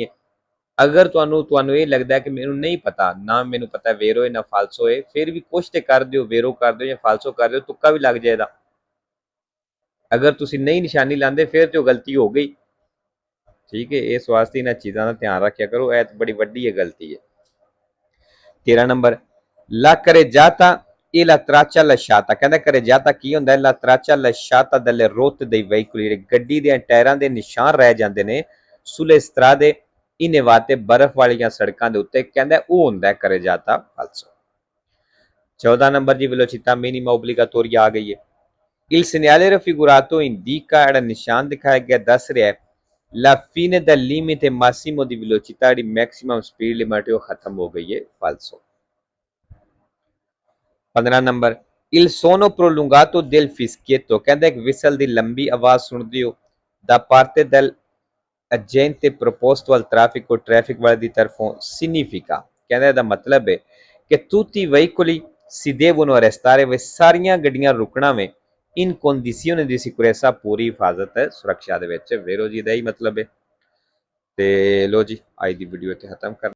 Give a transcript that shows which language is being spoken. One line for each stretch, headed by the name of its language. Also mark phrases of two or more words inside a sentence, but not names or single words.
Punjabi: ਅਗਰ ਤੁਹਾਨੂੰ ਇਹ ਲੱਗਦਾ ਕਿ ਮੈਨੂੰ ਨਹੀਂ ਪਤਾ, ਨਾ ਮੈਨੂੰ ਪਤਾ ਵੇਰੋ ਹੈ ਨਾ ਫਾਲਸੋ ਹੈ, ਫਿਰ ਵੀ ਕੁਛ ਤੇ ਕਰ ਦਿਓ, ਵੇਰੋ ਕਰ ਦਿਓ ਜਾਂ ਫਾਲਸੋ ਕਰ ਦਿਓ, ਤੁੱਕਾ ਵੀ ਲੱਗ ਜਾਏਗਾ। ਅਗਰ ਤੁਸੀਂ ਨਹੀਂ ਨਿਸ਼ਾਨੀ ਲਾਉਂਦੇ ਫਿਰ ਤੇ ਉਹ ਗਲਤੀ ਹੋ ਗਈ, ਠੀਕ ਹੈ। ਇਸ ਵਾਸਤੇ ਇਹਨਾਂ ਚੀਜ਼ਾਂ ਦਾ ਧਿਆਨ ਰੱਖਿਆ ਕਰੋ, ਇਹ ਬੜੀ ਵੱਡੀ ਹੈ ਗਲਤੀ ਹੈ।
Italian: 13 ਨੰਬਰ la carreggiata e la traccia lasciata,
Punjabi: ਕਹਿੰਦਾ carreggiata ਕੀ ਹੁੰਦਾ ਹੈ,
Italian: la traccia lasciata dalle rotte dei veicoli,
Punjabi: ਜਿਹੜੇ ਗੱਡੀ ਦੇ ਟਾਇਰਾਂ ਦੇ ਨਿਸ਼ਾਨ ਰਹਿ ਜਾਂਦੇ ਨੇ,
Italian: sulle strade innevate,
Punjabi: ਬਰਫ਼ ਵਾਲੀਆਂ ਸੜਕਾਂ ਦੇ ਉੱਤੇ, ਕਹਿੰਦਾ ਉਹ ਹੁੰਦਾ ਹੈ
Italian: carreggiata falso।
Punjabi: 14 ਨੰਬਰ ਜੀ
Italian: velocità minima obbligatoria
Punjabi: ਆ ਗਈ ਹੈ।
Italian: il segnale raffigurato indica,
Punjabi: ਜਿਹੜਾ ਨਿਸ਼ਾਨ ਦਿਖਾਇਆ ਗਿਆ ਦੱਸ ਰਿਹਾ ਹੈ
Italian: la fine del limite massimo di velocità,
Punjabi: ਜਿਹੜੀ
English: maximum speed limit
Punjabi: ਉਹ ਖਤਮ ਹੋ ਗਈ ਹੈ, falso।
Italian: 15 ਨੰਬਰ il suono prolungato del fischietto,
Punjabi: ਕਹਿੰਦਾ ਇੱਕ ਵਿਸਲ ਦੀ ਲੰਬੀ ਆਵਾਜ਼ ਸੁਣਦੇ ਹੋ
Italian: da parte del agente proposto al traffico,
Punjabi: ਟ੍ਰੈਫਿਕ ਵਾਲੇ ਦੀ ਤਰਫੋਂ, significa, ਕਹਿੰਦਾ ਇਹਦਾ ਮਤਲਬ ਹੈ ਕਿ
Italian: tutti i veicoli si devono arrestare,
Punjabi: ਵੇ ਸਾਰੀਆਂ ਗੱਡੀਆਂ ਰੁਕਣਾ ਵੇ,
Italian: in condizione di sicurezza,
Punjabi: ਪੂਰੀ ਹਿਫਾਜ਼ਤ ਸੁਰੱਖਿਆ ਦੇ ਵਿੱਚ, ਵੇਰੋ ਜੀ ਦਾ ਹੀ ਮਤਲਬ ਹੈ। ਤੇ ਲੋ ਜੀ ਅੱਜ ਦੀ ਵੀਡੀਓ ਇੱਥੇ ਖਤਮ ਕਰ